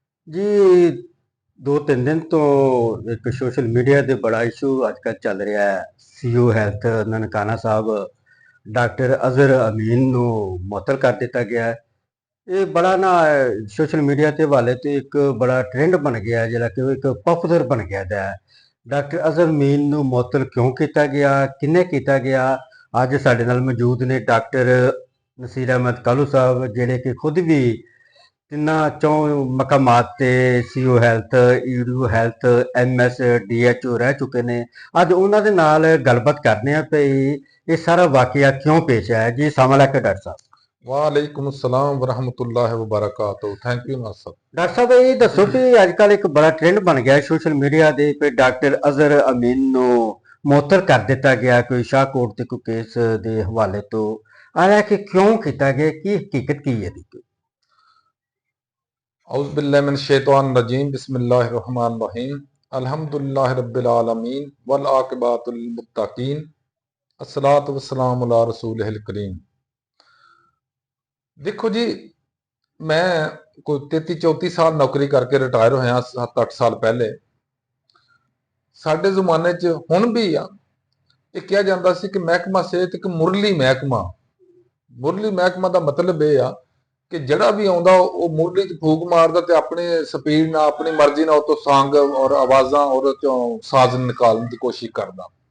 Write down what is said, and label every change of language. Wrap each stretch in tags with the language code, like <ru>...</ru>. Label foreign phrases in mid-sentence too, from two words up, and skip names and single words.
<pa>ਜੀ, 2-3 ਦਿਨ ਤੋ ਏਕ ਸੋਸ਼ਲ ਮੀਡੀਆ ਤੇ ਬੜਾ ਇਸ਼ੂ ਅੱਜਕੱਲ੍ਹ ਚੱਲ ਰਿਹਾ ਹੈ। ਸੀਓ ਹੈਲਥ ਨਨਕਾਣਾ ਸਾਹਿਬ ਡਾਕਟਰ ਅਜ਼ਹਰ ਅਮੀਨ ਨੂੰ ਮੁਅੱਤਲ ਕਰ ਦਿੱਤਾ ਗਿਆ ਹੈ। ਇਹ ਬੜਾ ਨਾ ਸੋਸ਼ਲ ਮੀਡੀਆ ਤੇ ਹਵਾਲੇ ਤੇ ਇੱਕ ਬੜਾ ਟ੍ਰੈਂਡ ਬਣ ਗਿਆ ਹੈ, ਜਿਹੜਾ ਕਿ ਉਹ ਇੱਕ ਪॉपुਲਰ ਬਣ ਗਿਆ ਹੈ। ਡਾਕਟਰ ਅਜ਼ਹਰ ਅਮੀਨ ਨੂੰ ਮੁਅੱਤਲ ਕਿਉਂ ਕੀਤਾ ਗਿਆ, ਕਿਹਨੇ ਕੀਤਾ ਗਿਆ? ਅੱਜ ਸਾਡੇ ਨਾਲ ਮੌਜੂਦ ਨੇ ਡਾਕਟਰ ਨਸੀਰ ਅਹਿਮਦ ਕਾਲੂ ਸਾਹਿਬ, ਜਿਹੜੇ ਕਿ ਖੁਦ ਵੀ ਤਿੰਨਾਂ ਚੋਂ ਮਕਾਮਾਤ ਤੇ ਸੀਓ ਹੈਲਥ, ਈਡੀਓ ਹੈਲਥ, ਐਮਐਸ, ਡੀਐਚਓ ਰਹਿ ਚੁੱਕੇ ਨੇ। ਅੱਜ ਉਹਨਾਂ ਦੇ ਨਾਲ ਗੱਲਬਾਤ ਕਰਨੇ ਆ ਭਈ ਇਹ ਸਾਰਾ ਵਾਕਿਆ ਕਿਉਂ ਪੇਸ਼ ਆਇਆ। ਜੀ ਸਲਾਮ ਅਲੈਕੁਮ ਡਾਕਟਰ ਸਾਹਿਬ।</pa> <ar>وعليكم السلام ورحمة الله وبركاته.</ar> <en>thank you नासर।</en> <pa>ਡਾਕਟਰ ਸਾਹਿਬ ਇਹ ਦੱਸੋ ਕਿ ਅੱਜ ਕੱਲ੍ਹ ਇੱਕ ਬੜਾ ਟ੍ਰੈਂਡ ਬਣ ਗਿਆ ਸੋਸ਼ਲ ਮੀਡੀਆ ਦੇ ਤੇ ਡਾਕਟਰ ਅਜ਼ਹਰ ਅਮੀਨ ਨੂੰ ਮੁਅੱਤਲ ਕਰ ਦਿੱਤਾ ਗਿਆ ਕੋਈ ਸ਼ਾਹਕੋਟ ਤੇ ਕੋਈ ਕੇਸ ਦੇ ਹਵਾਲੇ ਤੋਂ। ਆਇਆ ਕਿ ਕਿਉਂ ਕੀਤਾ ਗਿਆ, ਕੀ ਹਕੀਕਤ ਕੀ ਹੈ ਇਹਦੀ?</pa> <ar>أعوذ بالله من الشيطان الرجيم. بسم الله الرحمن الرحيم الحمد لله رب العالمين والعاقبة للمتقين. الصلاة والسلام على رسوله الكريم.</ar> <pa>ਦੇਖੋ ਜੀ, ਮੈਂ ਕੋਈ 33-34 ਸਾਲ ਨੌਕਰੀ ਕਰਕੇ ਰਿਟਾਇਰ ਹੋਯਾ 7-8 ਸਾਲ ਪਹਿਲੇ। ਸਾਡੇ ਜ਼ਮਾਨੇ ਚ ਹੁਣ ਭੀ ਆ ਇਹ ਕਿਹਾ ਜਾਂਦਾ ਸੀ ਕਿ ਮਹਿਕਮਾ ਸਿਹਤ ਇੱਕ ਮੁਰਲੀ ਮਹਿਕਮਾ ਦਾ ਮਤਲਬ ਇਹ ਆ ਕਿ ਜਿਹੜਾ ਵੀ ਆਉਂਦਾ ਉਹ ਮੁਰਲੀ 'ਚ ਫੂਕ ਮਾਰਦਾ ਤੇ ਆਪਣੀ ਸਪੀਡ ਨਾਲ ਆਪਣੀ ਮਰਜ਼ੀ ਨਾਲ ਉਹ ਤੋਂ ਸੰਗ ਔਰ ਆਵਾਜ਼ਾਂ ਉਹਦੇ ਚੋਂ ਸਾਜ਼ ਨਿਕਾਲਣ ਦੀ ਕੋਸ਼ਿਸ਼ ਕਰਦਾ।</pa>